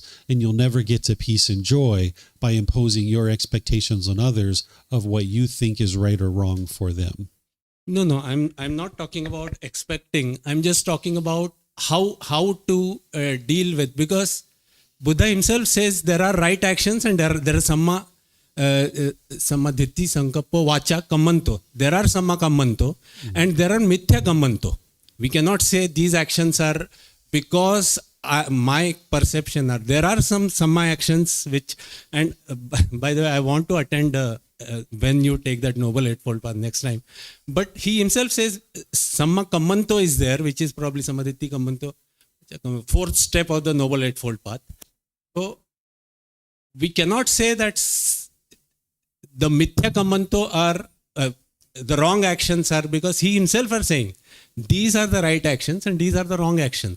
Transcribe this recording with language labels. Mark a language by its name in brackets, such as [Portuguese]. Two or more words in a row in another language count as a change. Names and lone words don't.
[English] And you'll never get to peace and joy by imposing your expectations on others of what you think is right or wrong for them. No, I'm not talking about expecting. I'm just talking about how to deal with, because Buddha himself says there are right actions and there are [Pali] samma ditti sankappo vacha kammanto. [English] There are [Pali] samma kammanto [English] and there are [Sanskrit] mithya kammanto. [English] We cannot say these actions are because my perception are. There are some samma actions which, and by the way, I want to attend when you take that Noble Eightfold Path next time. But he himself says [Pali] samma kammanto [English] is there, which is probably [Pali] samadhitti kammanto, [English] fourth step of the Noble Eightfold Path. So we cannot say that the [Sanskrit] mithya kammanto [English] are the wrong actions are, because he himself are saying these are the right actions and these are the wrong actions.